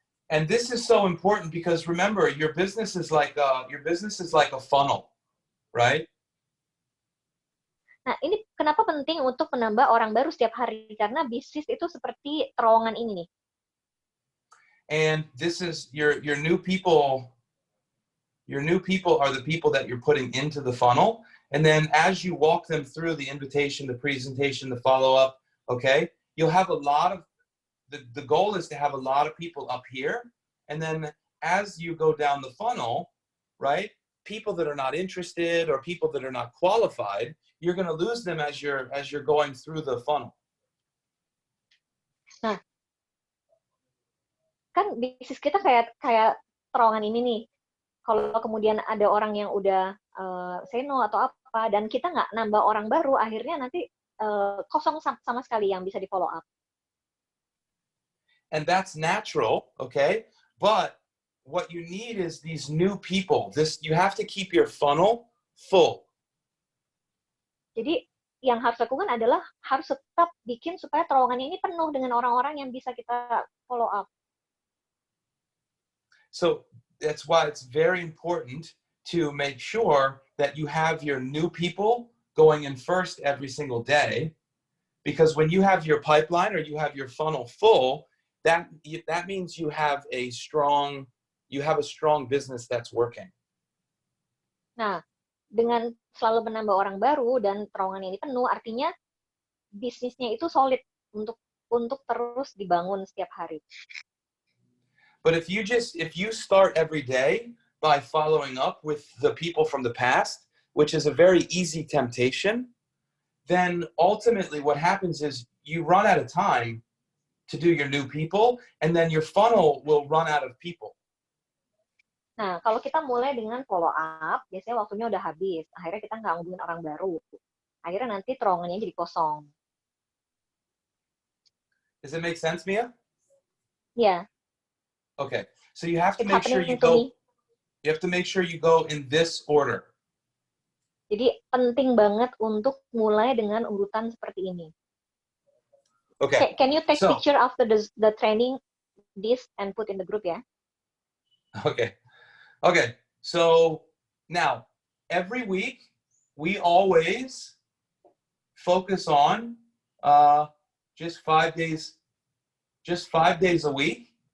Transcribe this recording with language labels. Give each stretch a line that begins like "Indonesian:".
English: And this is so important because remember, your business is like a funnel, right?
Indonesian: Nah, ini kenapa penting untuk menambah orang baru setiap hari? Karena bisnis itu seperti terowongan ini nih.
English: And this is your new people. Your new people are the people that you're putting into the funnel. And then as you walk them through the invitation, the presentation, the follow-up, okay, you'll have a lot of, the goal is to have a lot of people up here. And then as you go down the funnel, right, people that are not interested or people that are not qualified, you're going to lose them as you're going through the funnel.
Indonesian: Nah, kan bisnis kita kayak terowongan ini nih. Kalau kemudian ada orang yang udah
English: say no
Indonesian: atau apa, dan kita nggak nambah orang baru, akhirnya nanti kosong sama sekali yang bisa di follow up.
English: And that's natural, okay? But what you need is these new people. You have to keep your funnel full.
Indonesian: Jadi yang harus lakukan adalah harus tetap bikin supaya terowongan ini penuh dengan orang-orang yang bisa kita follow up.
English: So that's why it's very important to make sure that you have your new people going in first every single day, because when you have your pipeline or you have your funnel full, that means you have a strong business that's working.
Indonesian: Nah, dengan selalu menambah orang baru dan terowongan ini penuh, artinya bisnisnya itu solid untuk terus dibangun setiap hari.
English: But if you start every day by following up with the people from the past, which is a very easy temptation, then ultimately what happens is you run out of time to do your new people, and then your funnel will run out of people.
Indonesian: Nah, kalau kita mulai dengan follow up, biasanya waktunya udah habis. Akhirnya kita nggak ngubungin orang baru. Akhirnya nanti terowongannya jadi kosong.
English: Does it make sense, Mia? Yeah. Okay. So you have to make sure you go. You have to make sure you go in this order.
Indonesian: Jadi penting banget untuk mulai dengan urutan seperti ini.
English: Okay. Can you take picture after the training this and put in the group, yeah? Okay. Okay. So now every week we always focus on just 5 days a week.